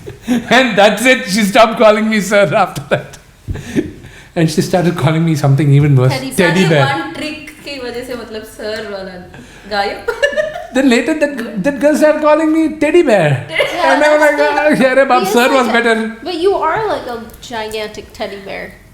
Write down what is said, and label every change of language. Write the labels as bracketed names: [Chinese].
[English] And that's it. She stopped calling me sir after that, and she started calling me something even worse, teddy bear. One trick [Hindi] की वजह से मतलब sir वाला गायब. [English] Then later that girl started calling me teddy bear, and I was like, "Yeah, He is sir was like better." But you are like a gigantic teddy bear.